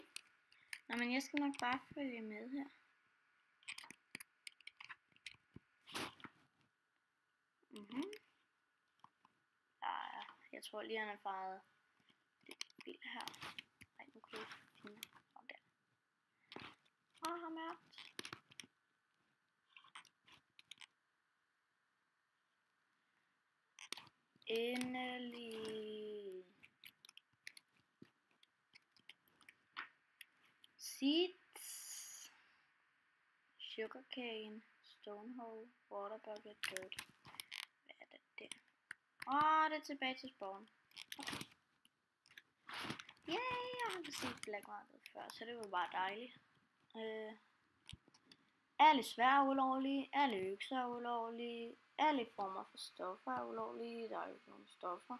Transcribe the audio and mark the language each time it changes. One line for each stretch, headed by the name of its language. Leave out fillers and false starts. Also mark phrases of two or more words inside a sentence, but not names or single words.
Danish: Nå, men jeg skal nok bare følge med her. Ja, jeg tror lige han er faret lidt vild her. Ej, nu kan jeg ikke finde ham der. Ham er. Endelig. Seeds.
English: Sugarcane. Stonehole. Water bucket. Dirt.
Danish: Hvad er det der? Det er tilbage til spawn. Okay. Yay, jeg har set blækmarked før, så det var bare dejligt. Alle svær er ulovlige, alle økser er ulovlige, alle former for stoffer er ulovlige, der er jo ikke nogen stoffer.